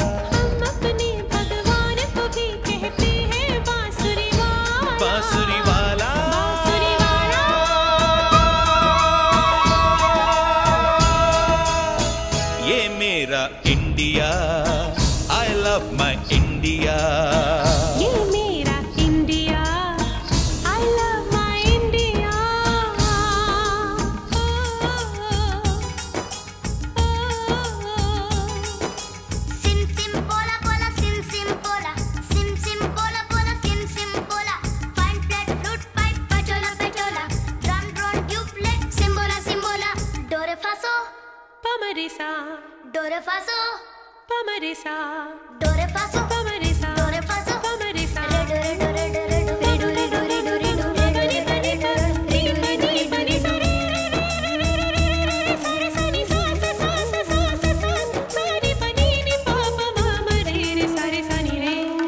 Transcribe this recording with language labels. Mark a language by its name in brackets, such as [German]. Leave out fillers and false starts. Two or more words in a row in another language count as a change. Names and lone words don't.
[Hindi] बांसुरी वाला, बांसुरी वाला। ये मेरा इंडिया, [English] I love my India। [Hindi] ये मेरा इंडिया, [English] I love my India। Sim sim pola pola, sim sim pola, sim sim pola pola, sim sim pola। Fine flat flute pipe, pachola pachola, drum drone duplet, simbola simbola। Do re fa so, pa ma re sa, do re fa so, pa ma re sa, do re fa so, pa ma re sa, do re fa so, pa ma re sa। Re do re do re do re do re do re do re do re do re do re pa re sa, re do re do re pa re sa, re re re re re re re re sa re sa ni sa sa sa sa sa sa sa sa re pa ni ni pa pa ma ma re re sa re sa ni re।